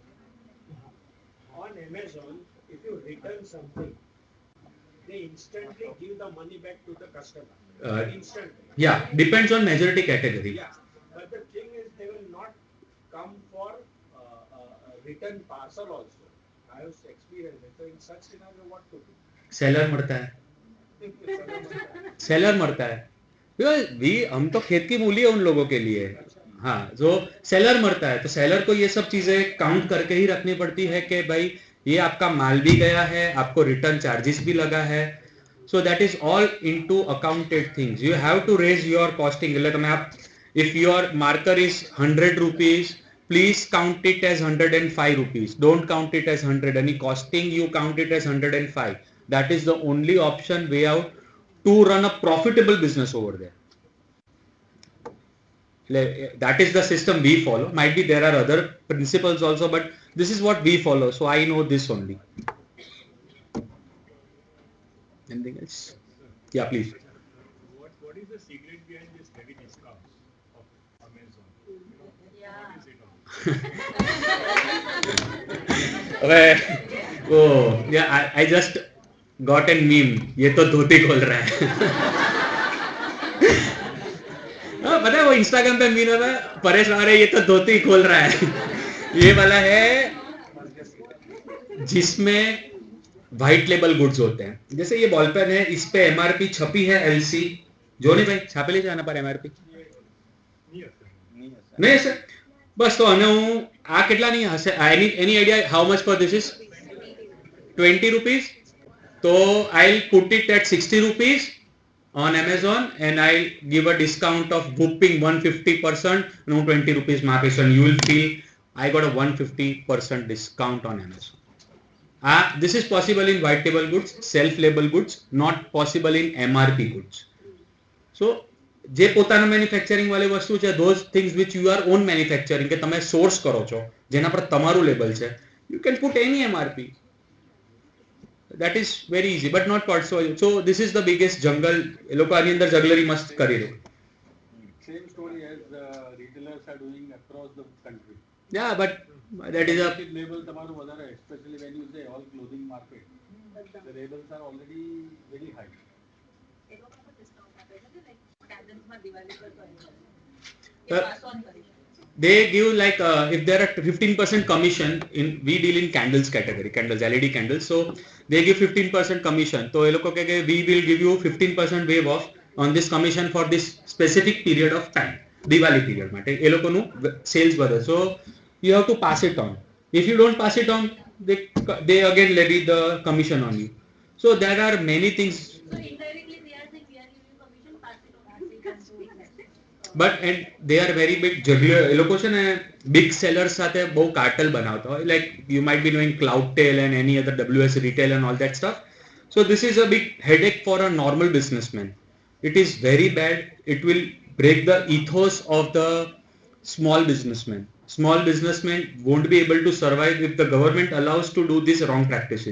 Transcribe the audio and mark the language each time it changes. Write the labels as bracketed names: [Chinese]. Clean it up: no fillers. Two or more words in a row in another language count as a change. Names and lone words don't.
[English] On Amazon, if you return something, they instantly give the money back to the customer. Instantly. Yeah, depends on majority category. Yeah, but the thing is, they will not come for return parcel also. I have experienced it. So in such scenario, what to do? [Hindi] सेलर मरता है, सेलर मरता है. भी हम तो खेत की मूली है उन लोगों के लिए. हाँ, जो सेलर मरता है तो सेलर को ये सब चीजें काउंट करके ही रखनी पड़ती है कि भाई ये आपका माल भी गया है, आपको [English] return charges [Hindi] भी लगा है. [English] So that is all into accounted things. You have to raise your costing. [Gujarati] એટલે તમે આપ [English] if your marker is 100 rupees, please count it as 105 rupees. Don't count it as 100. Any costing you count it as 105. That is the only option way out to run a profitable business over there. That is the system we follow. Might be there are other principles also, but this is what we follow. So I know this only. Anything else? Yeah, please. What is the secret behind this heavy discounts of Amazon? What is it all? Oh, yeah, I just got a meme. [Hindi] ये तो धोती खोल रहा है. पता है वो इंस्टाग्राम पे मीम है, परेश अरे ये तो धोती खोल रहा है. ये वाला है जिसमें [English] white label goods [Hindi] होते हैं. जैसे ये [English] ball pen [Hindi] है, इस पे एमआरपी छपी है LC. जो नहीं भाई छापे ले जाना पर एमआरपी नहीं सर. बस तो [Gujarati] અને હું આ કેટલા નહીં હશે? એની આઈડિયા [English] How much for this is 20 rupees. So I'll put it at 60 rupees on Amazon and I'll give a discount of whooping 150% and 20 rupees [Gujarati] માં આપીશ [English] and you will feel I got a 150% discount on Amazon. This is possible in white label goods, self-label goods, not possible in MRP goods. [Gujarati] So જે પોતાના મેન્યુફેક્ચરિંગ વાળી વસ્તુ છે, [English] those things which you are own manufacturing, [Gujarati] કે તમે સોર્સ કરો છો, જેના પર તમારું લેબલ છે, [English] you can put any MRP. That is very easy, but not possible. So this is the biggest jungle. [Gujarati] એ લોકો આની અંદર જગલરી મસ્ત કરી દે. [English] Same story as retailers are doing across the country. Yeah, but that is a [Gujarati] label તમારું વધારે, [English] especially when you say all clothing market. The labels are already very high. They give like if there are 15% commission in, we deal in candles category, candles, LED candles, so they give 15% commission. So [Gujarati] એ લોકો કહે કે [English] we will give you 15% waive off on this commission for this specific period of time, Diwali period [Gujarati] માટે એ લોકોનું sales વધે. [English] So you have to pass it on. If you don't pass it on, they again levy the commission on you. So there are many things. So indirectly they are saying we are giving you commission, pass it on. But and they are very big juggler. [Gujarati] એ લોકો છે ને [English] big sellers [Gujarati] સાથે બહુ cartel બનાવતા હોય. [English] Like you might be knowing Cloudtail and any other WS retail and all that stuff. So this is a big headache for a normal businessman. It is very bad. It will break the ethos of the small businessman. Small businessmen won't be able to survive if the government allows to do these wrong practices.